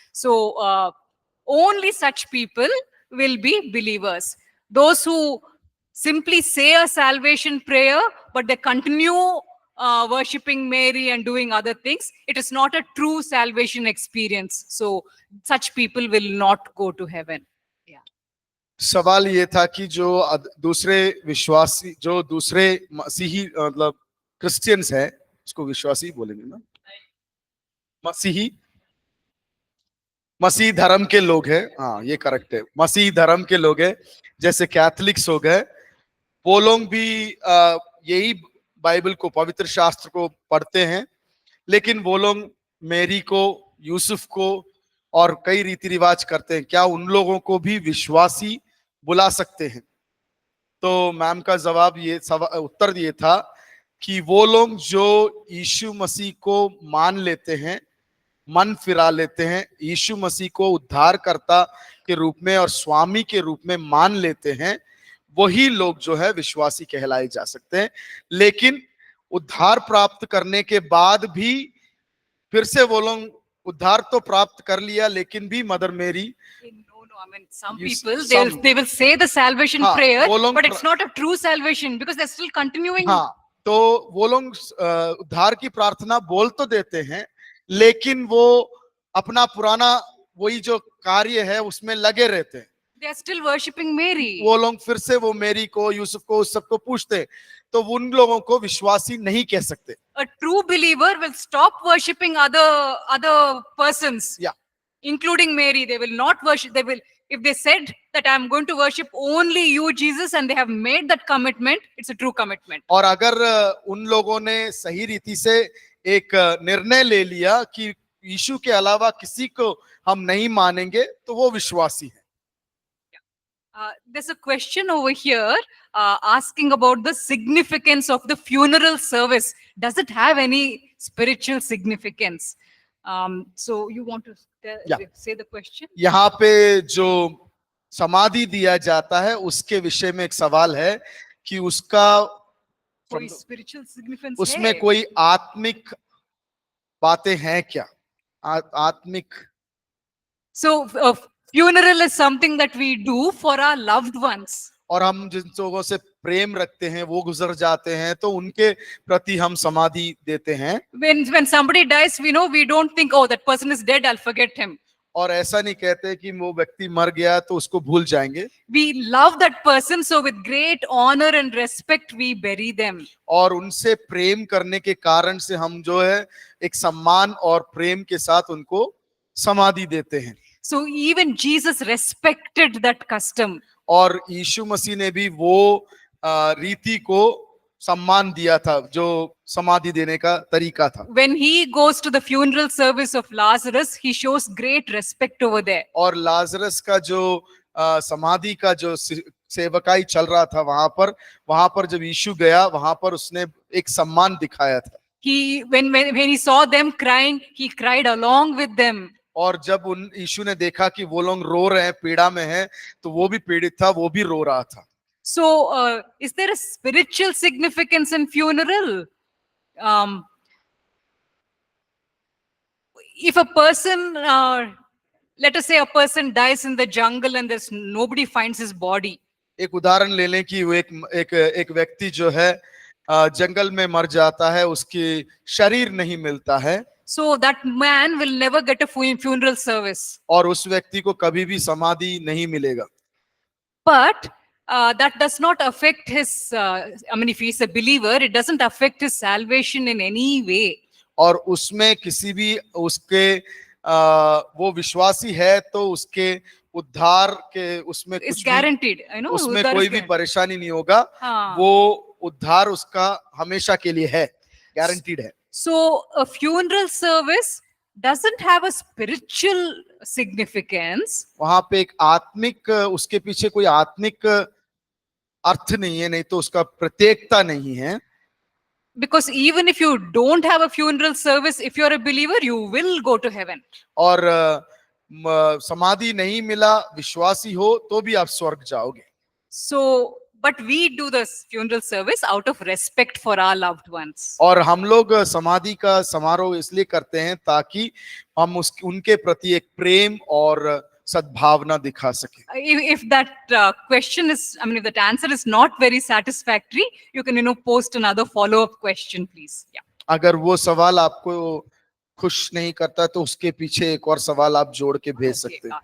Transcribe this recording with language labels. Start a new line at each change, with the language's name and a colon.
English: So only such people will be believers. Those who simply say a salvation prayer, but they continue worshipping Mary and doing other things, it is not a true salvation experience. So such people will not go to heaven.
Hindi: सवाल ये था कि जो दूसरे विश्वासी, जो दूसरे मसीही मतलब क्रिश्चियंस हैं, उसको विश्वासी बोलेंगे ना, मसीह धर्म के लोग हैं, हाँ ये करेक्ट है, मसीह धर्म के लोग हैं, जैसे कैथलिक्स हो गए, वो लोग भी यही बाइबल को, पवित्र शास्त्र को पढ़ते हैं, लेकिन वो लोग मेरी को, यूसुफ को और कई रीति रिवाज करते हैं। क्या उन लोगों को भी विश्वासी बुला सकते हैं? तो मैम का जवाब ये उत्तर ये था कि वो लोग जो यीशु मसीह को मान लेते हैं, मन फिरा लेते हैं, यीशु मसीह को उद्धारकर्ता के रूप में और स्वामी के रूप में मान लेते हैं, वही लोग जो है विश्वासी कहलाए जा सकते हैं। लेकिन उद्धार प्राप्त करने के बाद भी फिर से वो लोग उद्धार तो प्राप्त कर लिया, लेकिन भी मदर मेरी
English: I mean, some You s- people some- they will say the salvation
Hindi: हाँ,
English: prayer,
Hindi: वो लोग
English: but it's not a true salvation because they're still continuing.
Hindi: हाँ, तो वो लोग उद्धार की प्रार्थना बोल तो देते हैं, लेकिन वो अपना पुराना वही जो कार्य है उसमें लगे रहते हैं।
English: They are still worshipping Mary.
Hindi: वो लोग फिर से वो मेरी को, यूसुफ को, उस सबको पूछते हैं, तो उन लोगों को विश्वासी नहीं कह सकते।
English: A true believer will stop worshipping other persons, Yeah. including Mary. They will not worship. They will, if they said that I'm going to worship only you, Jesus, and they have made that commitment, it's a true commitment.
Hindi: और अगर उन लोगों ने सही रीति से एक निर्णय ले लिया कि यीशु के अलावा किसी को हम नहीं मानेंगे, तो वो विश्वासी है।
English: There's a question over here asking about the significance of the funeral service. Does it have any spiritual significance? So you want to Yeah. say the question?
Hindi: यहाँ पे जो समाधि दिया जाता है उसके विषय में एक सवाल है कि उसका कोई
English: spiritual significance
Hindi: उसमें है? कोई आत्मिक बातें हैं क्या? आत्मिक
English: So funeral is something that we do for our loved ones.
Hindi: और हम जिन लोगों से प्रेम रखते हैं वो गुजर जाते हैं, तो उनके प्रति हम समाधि देते हैं।
English: When somebody dies, we know, we don't think, oh, that person is dead, I'll forget him.
Hindi: और ऐसा नहीं कहते कि वो व्यक्ति मर गया तो उसको भूल जाएंगे।
English: We love that person, so with great honor and respect we bury them.
Hindi: और उनसे प्रेम करने के कारण से हम जो है एक सम्मान और प्रेम के साथ उनको समाधि देते हैं।
English: So even Jesus respected that custom.
Hindi: और यीशु मसीह ने भी वो रीति को सम्मान दिया था जो समाधि देने का तरीका था।
English: When he goes to the funeral service of Lazarus, he shows great respect over there.
Hindi: और लाजरस का जो समाधि का जो सेवकाई चल रहा था वहां पर जब यीशु गया, वहां पर उसने एक सम्मान दिखाया था।
English: When he saw them crying, he cried along with them.
Hindi: और जब यीशु ने देखा कि वो लोग रो रहे हैं, पीड़ा में हैं, तो वो भी पीड़ित था, वो भी रो रहा था।
English: So is there a spiritual significance in funeral? If a person, let us say a person dies in the jungle and there's nobody finds his body.
Hindi: एक उदाहरण ले लें कि वो एक व्यक्ति जो है जंगल में मर जाता है, उसकी शरीर नहीं मिलता है।
English: So that man will never get a funeral service.
Hindi: और उस व्यक्ति को कभी भी समाधि नहीं मिलेगा।
English: But that does not affect his, I mean, if he's a believer, it doesn't affect his salvation in any way.
Hindi: और उसमें किसी भी उसके वो विश्वासी है तो उसके उद्धार के उसमें
English: It's
Hindi: कुछ
English: guaranteed. I know.
Hindi: उसमें उद्धार कोई
English: is
Hindi: भी
English: guaranteed.
Hindi: परेशानी नहीं होगा। हाँ. वो उद्धार उसका हमेशा के लिए है, गारंटीड है।
English: So a funeral service doesn't have a spiritual significance.
Hindi: वहां पे एक आत्मिक, उसके पीछे कोई आत्मिक अर्थ नहीं है, नहीं तो उसका प्रत्येकता नहीं है।
English: Because even if you don't have a funeral service, if you're a believer, you will go to heaven.
Hindi: और समाधि नहीं मिला, विश्वासी हो तो भी आप स्वर्ग जाओगे।
English: So, but we do this funeral service out of respect for our loved ones.
Hindi: और हम लोग समाधि का समारोह इसलिए करते हैं ताकि हम उनके प्रति एक प्रेम और सद्भावना दिखा सके।
English: If that question is, I mean, if that answer is not very satisfactory, you can, post another follow-up question, please. Yeah.
Hindi: अगर वो सवाल आपको खुश नहीं करता तो उसके पीछे एक और सवाल आप जोड़ के भेज सकते हैं।